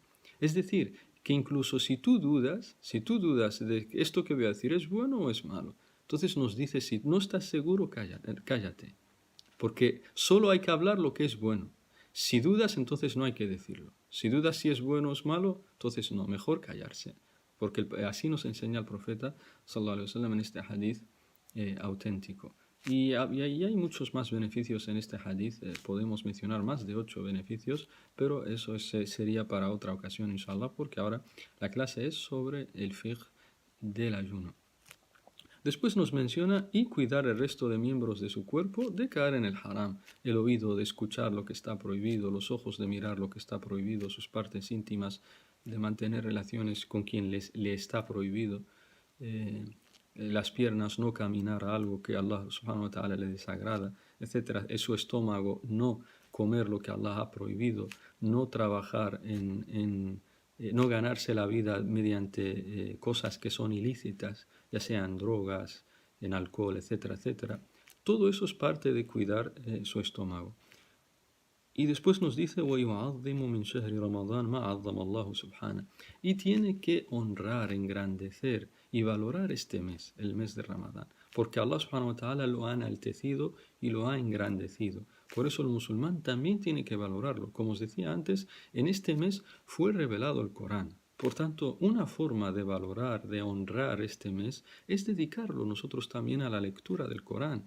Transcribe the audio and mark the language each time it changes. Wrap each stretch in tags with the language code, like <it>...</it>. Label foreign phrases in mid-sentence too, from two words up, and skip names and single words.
<es>Es decir, que incluso si tú dudas de que esto que voy a decir es bueno o es malo, entonces nos dice, si no estás seguro, cállate. Porque solo hay que hablar lo que es bueno. Si dudas, entonces no hay que decirlo. Si dudas si es bueno o es malo, entonces no, mejor callarse. Porque así nos enseña el profeta</es> <ar>صلى الله عليه وسلم</ar> <es>en este hadith auténtico. Y hay muchos más beneficios en este hadith. Podemos mencionar más de 8 beneficios, pero eso sería para otra ocasión, inshallah, porque ahora la clase es sobre el fiqh del ayuno. Después nos menciona y cuidar el resto de miembros de su cuerpo de caer en el haram, el oído de escuchar lo que está prohibido, los ojos de mirar lo que está prohibido, sus partes íntimas de mantener relaciones con quien le está prohibido, las piernas no caminar a algo que Allah</es> <ar>سبحانه وتعالى</ar> <es>le desagrada, etc. Su estómago no comer lo que Allah ha prohibido, no trabajar no ganarse la vida mediante cosas que son ilícitas, ya sean drogas, en alcohol, etcétera, etcétera. Todo eso es parte de cuidar su estómago. Y después nos dice,</es> <ar>وَيُعَظِّمُ مِنْ شَهْرِ رَمَضَانَ مَا عَظَّمَ اللَّهُ سُبْحَانَهُ.</ar> <es>Y tiene que honrar, engrandecer y valorar este mes, el mes de Ramadán, porque Allah</es> <ar>سبحانه وتعالى</ar> <es>lo ha enaltecido y lo ha engrandecido. Por eso el musulmán también tiene que valorarlo. Como os decía antes, en este mes fue revelado el Corán. Por tanto, una forma de valorar, de honrar este mes, es dedicarlo nosotros también a la lectura del Corán.</es>